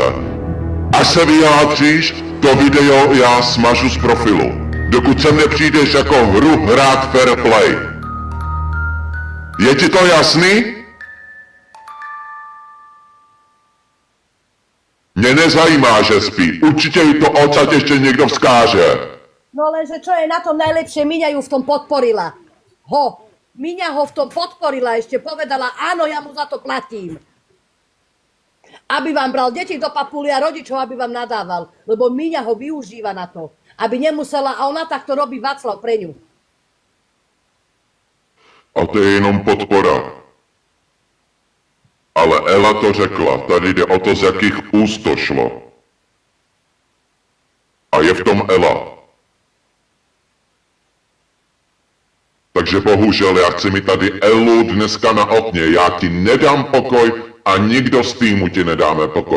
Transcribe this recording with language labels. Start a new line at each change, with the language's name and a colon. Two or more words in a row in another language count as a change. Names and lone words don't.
Czech: Až se vyjádříš, to video já smažu z profilu. Dokud sem nepřijdeš jako hru hrát
English: fair play.
Czech: Je ti to jasný? Mě nezajímá, že spí. Určitě jí to odsať ještě někdo vzkáže.
Slovak: No lenže čo je na tom najlepšie, Miňa ju v tom podporila. Miňa ho v tom podporila, ešte povedala, áno, ja mu za to platím. Aby vám bral deti do papuly a rodičov, aby vám nadával. Lebo Miňa ho využíva na to. Aby nemusela, a ona takto robí Václav pre ňu.
Czech: A to je jenom podpora. Ale Ela to řekla, tady jde o to, z jakých úst to šlo. A je v tom Ela. Takže bohužel já chci mít tady Elu dneska na okně, já ti nedám pokoj a nikdo z týmu ti nedáme pokoj.